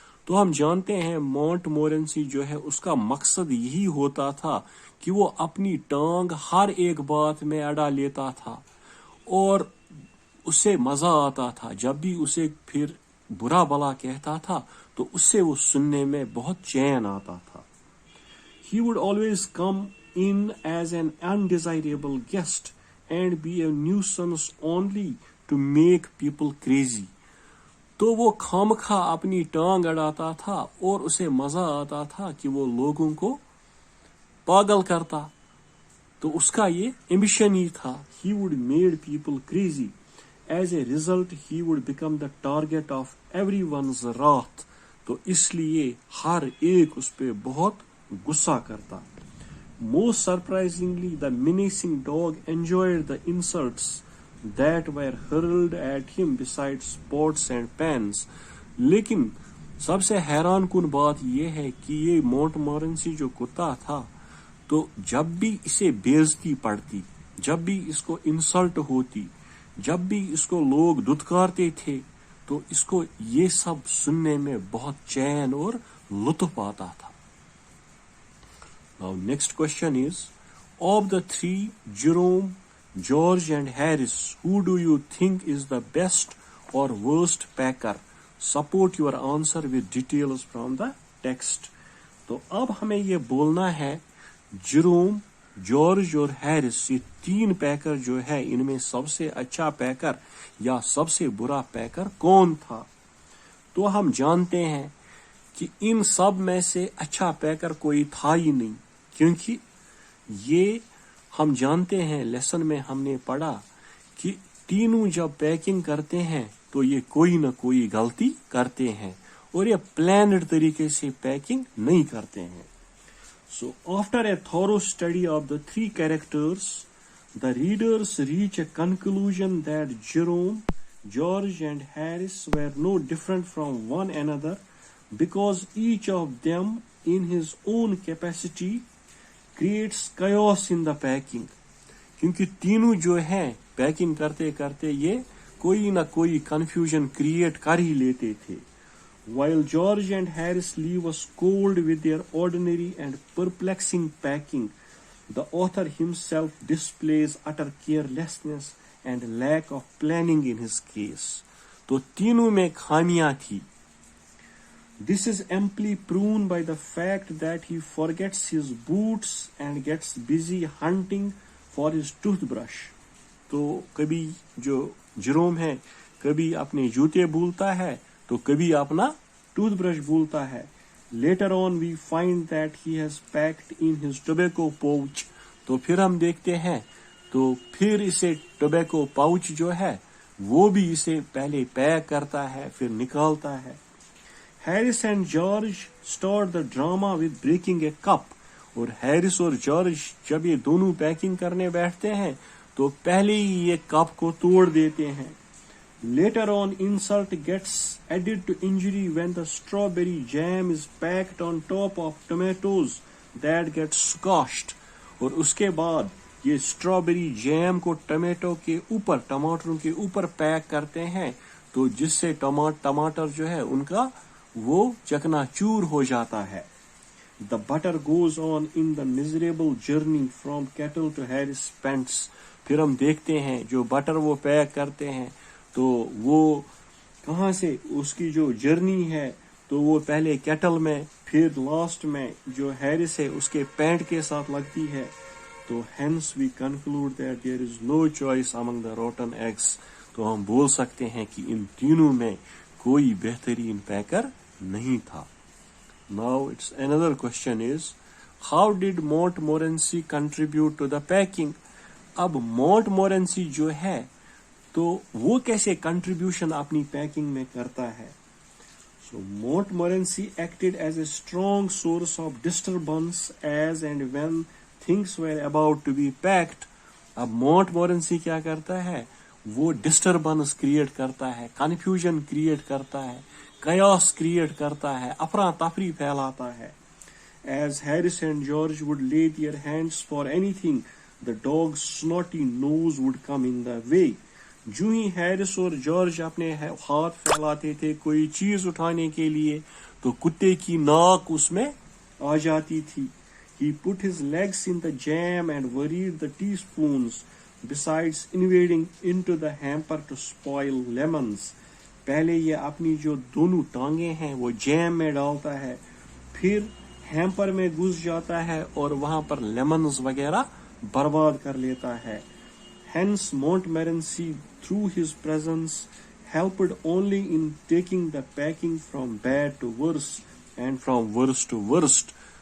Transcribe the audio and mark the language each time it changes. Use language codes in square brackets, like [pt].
[ur] تو ہم جانتے ہیں مونٹ مورنسی جو ہے اس کا مقصد یہی ہوتا تھا کہ وہ اپنی ٹانگ ہر ایک بات میں اڑا لیتا تھا اور اسے مزہ آتا تھا. جب بھی اسے پھر برا بلا کہتا تھا تو اس سے وہ سننے میں بہت چین آتا تھا. [en] He would always come in as an undesirable guest and be a nuisance only to make people crazy. [ur] تو وہ خامخواہ اپنی ٹانگ اڑاتا تھا اور اسے مزہ آتا تھا کہ وہ لوگوں کو پاگل کرتا. تو اس کا یہ ایمبیشن ہی تھا. [en] He would make people crazy. As a result, he would become the target of everyone's wrath. [ur] تو اس لیے ہر ایک اس پہ بہت غصہ کرتا. [en] Most surprisingly, the menacing dog enjoyed the insults that were hurled at him besides pots and pans. [ur] لیکن سب سے حیران کن بات یہ ہے کہ یہ مونٹ مورنسی جو کتا تھا تو جب بھی اسے بےعزتی پڑتی, جب بھی اس کو انسلٹ ہوتی, جب بھی اس کو لوگ دھتکارتے تھے تو اس کو یہ سب سننے میں بہت چین اور لطف آتا تھا. [en] Now next question is, of the three, Jerome, George and Harris, who do you think is the best or worst packer? Support your answer with details from the text. [ur] تو اب ہمیں یہ بولنا ہے جروم, جارج اور Harris, یہ تین پیکر جو ہے ان میں سب سے اچھا پیکر یا سب سے برا پیکر کون تھا. تو ہم جانتے ہیں کہ ان سب میں سے اچھا پیکر کوئی تھا ہی نہیں, کیونکہ یہ ہم جانتے ہیں لیسن میں ہم نے پڑھا کہ تینوں جب پیکنگ کرتے ہیں تو یہ کوئی نہ کوئی غلطی کرتے ہیں اور یہ planned طریقے سے پیکنگ نہیں کرتے ہیں. [en] So after a thorough study of the three characters, the readers reach a conclusion that Jerome, George and Harris were no different from one another because each of them in his own capacity creates chaos in the packing. [ur] کیونکہ تینوں جو ہیں packing کرتے کرتے یہ کوئی نہ کوئی کنفیوژن کریٹ کر ہی لیتے تھے. [en] While George and Harris leave us cold with their ordinary and perplexing packing, the author himself displays utter carelessness and lack of planning in his case. [ur] تو تینوں میں خامیاں تھی. [en] This is amply proven by the fact that he forgets his boots and gets busy hunting for his toothbrush. [ur] تو کبھی جو Jerome ہے کبھی اپنے جوتے بھولتا ہے تو کبھی اپنا ٹوتھ برش بھولتا ہے. [en] Later on we find that he has packed in his tobacco pouch. [ur] تو پھر ہم دیکھتے ہیں تو پھر اسے ٹوبیکو پاؤچ جو ہے وہ بھی اسے پہلے پیک کرتا ہے پھر نکالتا ہے. [en] Harris and George start the drama with breaking a cup. [ur] اور ہیرس اور جارج جب یہ دونوں پیکنگ کرنے بیٹھتے ہیں تو پہلے ہی یہ کپ کو توڑ دیتے ہیں. [en] Later on, insult gets added to injury when the strawberry jam is packed on top of tomatoes that get squashed. [ur] اور اس کے بعد یہ اسٹرابیری جیم کو ٹماٹروں کے اوپر پیک کرتے ہیں تو جس سے ٹماٹر جو ہے ان کا وہ چکنا چور ہو جاتا ہے. [en] The butter goes on in the miserable journey from Kettle to Harris Pence. [ur] پھر ہم دیکھتے ہیں جو بٹر وہ پیک کرتے ہیں تو وہ کہاں سے اس کی جو جرنی ہے تو وہ پہلے کیٹل میں پھر لاسٹ میں جو ہیرس ہے اس کے پینٹ کے ساتھ لگتی ہے. تو [en] hence we conclude that there is no choice among the rotten eggs. [ur] تو ہم بول سکتے ہیں کہ ان تینوں میں کوئی بہترین پیکر نہیں تھا. [en] Now it's another question is, how did Montmorency contribute to the packing? [ur] اب Montmorency جو ہے تو وہ کیسے کنٹریبیوشن اپنی پیکنگ میں کرتا ہے. [en] So Montmorency acted as a strong source of disturbance as and when things were about to be packed. [ur] اب Montmorency کیا کرتا ہے وہ ڈسٹربنس کریٹ کرتا ہے, کنفیوژن کریٹ کرتا ہے, chaos کریٹ کرتا ہے, افراتفری پھیلاتا ہے. [en] As Harris and George would lay their hands for anything, the dog's snotty nose would come in the way. [ur] جو ہی ہیرس اور جارج اپنے ہاتھ پھیلاتے تھے کوئی چیز اٹھانے کے لیے تو کتے کی ناک اس میں آ جاتی تھی. [en] He put his legs in the jam and worried the teaspoons, besides invading into the hamper to spoil lemons. [ur] پہلے یہ اپنی جو دونوں ٹانگیں ہیں وہ جیم میں ڈالتا ہے پھر ہیمپر میں گھس جاتا ہے اور وہاں پر لیمنز وغیرہ برباد کر لیتا ہے. [en] Hence Montmorency through his presence helped only in taking the packing from bad to worse and from worse to worst.